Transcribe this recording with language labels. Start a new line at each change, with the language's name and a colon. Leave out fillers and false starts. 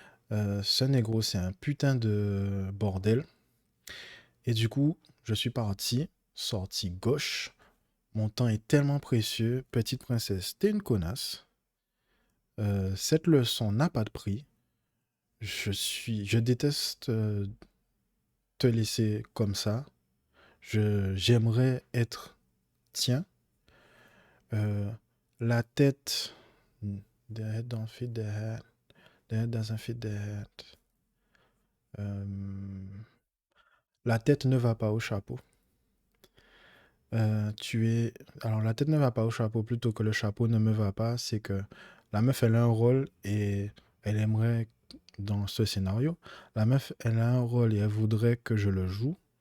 French: Ce négro, c'est un putain de bordel. Et du coup, je suis parti, sorti gauche. Mon temps est tellement précieux. Petite princesse, t'es une connasse. Cette leçon n'a pas de prix. Je déteste te laisser comme ça. J'aimerais être tien.
English: Euh, la tête, the head don't fit the head. The head doesn't fit the head.
French: Euh, la tête ne va pas au chapeau. Tu es. Alors, la tête ne va pas au chapeau plutôt que le chapeau ne me va pas. C'est que la meuf, elle a un rôle et elle aimerait, dans ce scénario, la meuf, elle a un rôle et elle voudrait que je le joue.